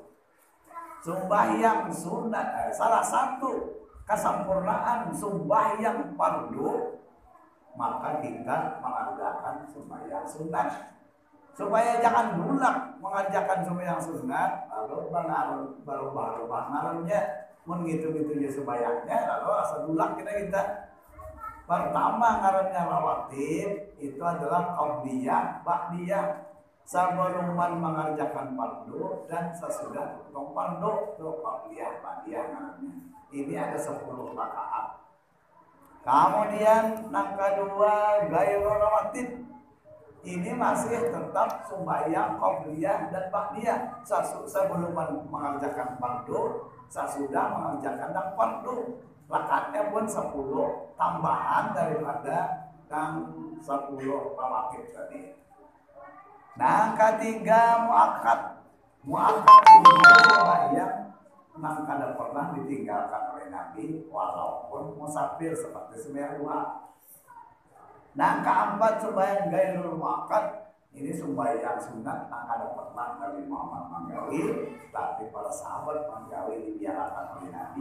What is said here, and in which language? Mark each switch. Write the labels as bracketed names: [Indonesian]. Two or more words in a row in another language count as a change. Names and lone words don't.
[Indonesian] Sembahyang sunat salah satu kesempurnaan sembahyang fardu maka kita mengadakan sembahyang sunat supaya jangan bulak mengerjakan sembahyang sunat lalu baru ngarannya menghitung sembahyangnya lalu asal bulak kita. Pertama ngarannya rawatib itu adalah qabliyah ba'diyah. Sebelum mengerjakan fardu dan sesudah potong fardu itu qabliyah ba'diyah namanya. Ini ada 10 rakaat. Kemudian yang kedua [Arabic] غير رواتب. [Indonesian] ini masih tetap sembahyang qobliyah dan ba'diyah. Sebelum mengerjakan fardu, sesudah mengerjakan dan fardu. Rakaatnya pun 10 tambahan daripada yang 10 rawatib tadi. Nah, ketiga muakkad. Muakkad ini sembahyang yang kada pernah ditinggalkan oleh Nabi walaupun musafir seperti sembahyang duha. Nah, keempat sembahyang [Arabic] غير المؤكد [Indonesian] ini sembahyang sunat yang kada pernah Nabi Muhammad menggawi, tapi para sahabat menggawi dibiarkan oleh Nabi.